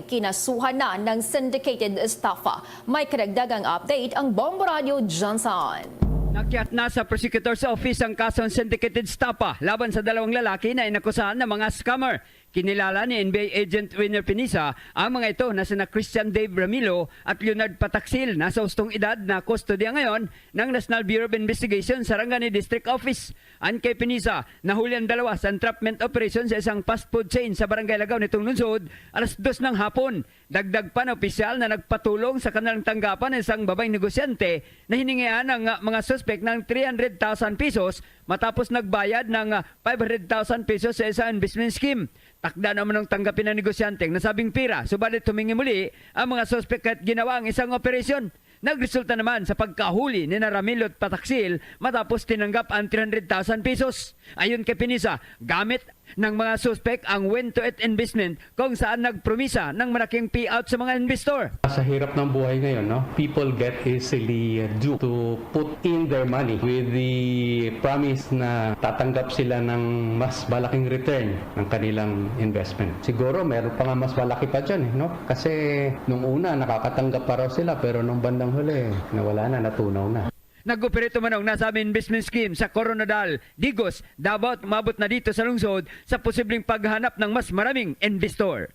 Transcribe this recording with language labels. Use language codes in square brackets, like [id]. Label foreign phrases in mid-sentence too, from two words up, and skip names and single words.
[tl] Kinasuhan na ng syndicated estafa. May karagdagang update ang Bombo Radio Johnson. Nakyat na sa prosecutor's office ang kasong syndicated estafa laban sa dalawang lalaki na inakusahan ng mga scammer. Kinilala ni NBA agent Winner Pinisa ang mga ito na sina Christian Dave Ramilo at Leonard Pataksil na sa ustong edad na kustodya ngayon ng National Bureau of Investigation sa Rangani District Office. An kay Pinisa, nahuli ang dalawa sa entrapment operation sa isang [en] fast food chain [tl] sa Barangay Lagaw nitong lungsod alas 2 ng hapon. Dagdag pa na opisyal na nagpatulong sa kanilang tanggapan ng isang babaeng negosyante na hiningian ng mga suspect ng 300,000 pesos matapos nagbayad ng 500,000 pesos sa isang investment scheme. Takda naman ng tanggapin ng negosyante ang nasabing pira, subalit humingi muli ang mga suspect at ginawa ang isang operasyon. Nagresulta naman sa pagkahuli ni Ramilo at Pataksil matapos tinanggap ang 300,000 pesos. Ayon kay Pinisa, gamit ng mga suspect ang win-to-it investment kung saan nagpromisa ng malaking payout sa mga investor. Sa hirap ng buhay ngayon, [en] no, people get easily duped to put in their money with the promise [tl] na tatanggap sila ng mas malaking return ng kanilang investment. Siguro meron pa nga mas malaki pa dyan, no? Kasi nung una nakakatanggap pa raw sila pero nung bandang huli nawala na, natunaw na. Nag-operate man ang nasabing investment scheme sa Coronadal, Digos, Davao at umabot na dito sa lungsod sa posibleng paghanap ng mas maraming investor.